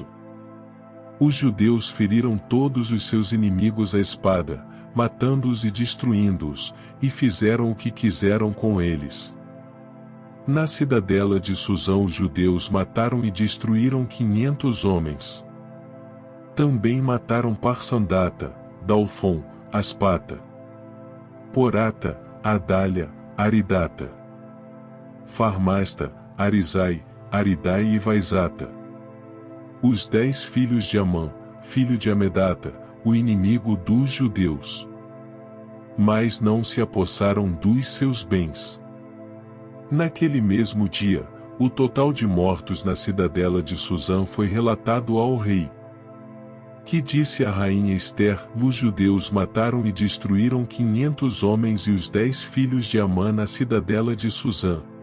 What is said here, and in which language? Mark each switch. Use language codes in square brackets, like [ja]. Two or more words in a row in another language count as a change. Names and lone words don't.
[pt] Os judeus feriram todos os seus inimigos à espada, matando-os e destruindo-os, e fizeram o que quiseram com eles. Na cidadela de Susã os judeus mataram e destruíram 500 homens. Também mataram Parsandata, Dalfon, Aspata, Porata, Adália, Aridata, Farmasta, Arizai, Aridai e Vaizata. Os 10 filhos de Amã, filho de Amedata, o inimigo dos judeus. Mas não se apossaram dos seus bens. Naquele mesmo dia, o total de mortos na cidadela de Susã foi relatado ao rei, que disse à rainha Ester: os judeus mataram e destruíram 500 homens e os 10 filhos de Amã na cidadela de Susã.